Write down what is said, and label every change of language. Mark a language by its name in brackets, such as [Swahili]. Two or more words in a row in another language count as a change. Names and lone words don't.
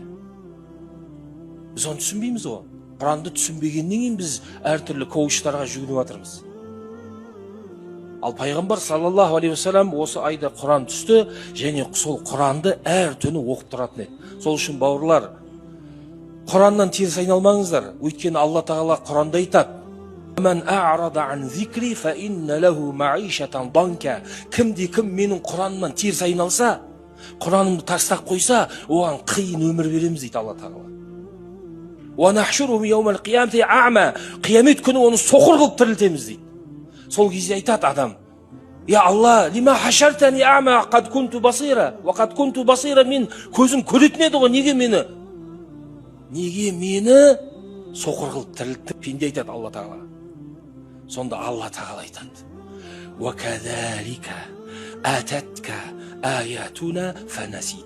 [Kazakh] Біз оны түсінбейміз ғой. Құранды түсінбегеннен кейін біз әртүрлі коучтарға жүгініп жатырмыз. Ал пайғамбар [Arabic] صلى الله عليه وسلم [Kazakh] осы айда Құран түсті, және сол Құранды әр түні оқып тұратын еді. Сол үшін бауырлар, Құраннан теріс айналмаңыздар. Өйткені Алла тағала Құранда айтады: [Arabic] "من أعرض عن ذكري فإن له معيشة ضنكا". [Kazakh] Кім менің Құранымнан теріс айналса, Құранымды тастап қойса, оған қиын өмір береміз дейді Алла тағала. [Arabic] ونحشره يوم القيامة أعمى. [Kazakh] Қиямет күні оны соқыр қылып тірілтеміз дейді. Сол кезде айтады адам: [Arabic] "يا الله, لم حشرتني أعمى قد كنت بصيرا وقد كنت بصيرا, ва қад кунту басира". [Kazakh] Мен көзім көретін еді ғой, неге мені соқыр қылып тірілтті? Пенде айтады Алла тағала. Сонда Алла тағала айтады: [Arabic] "وكذلك أتتك آياتنا فنسيتها".